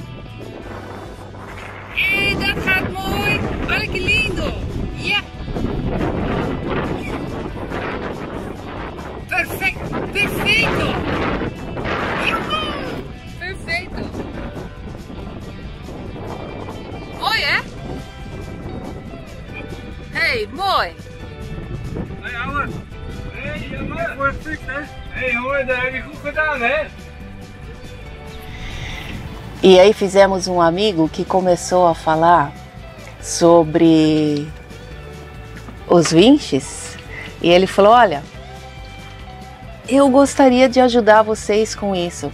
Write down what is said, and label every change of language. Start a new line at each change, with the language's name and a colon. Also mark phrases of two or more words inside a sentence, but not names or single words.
Portuguese: Eita, Cadmoi! Olha que lindo! Yeah! Perfeito! Perfeito! Uhul! Perfeito! Oi, é?
Dutch: Hey, Moi! Hey, ouwe. Hey, jammer. Voor het stuk, hè? Hey, jongen, dat heb je goed gedaan, hè?
Portuguese: E aí fizemos um amigo que começou a falar sobre os vinches e ele falou, olha, eu gostaria de ajudar vocês com isso.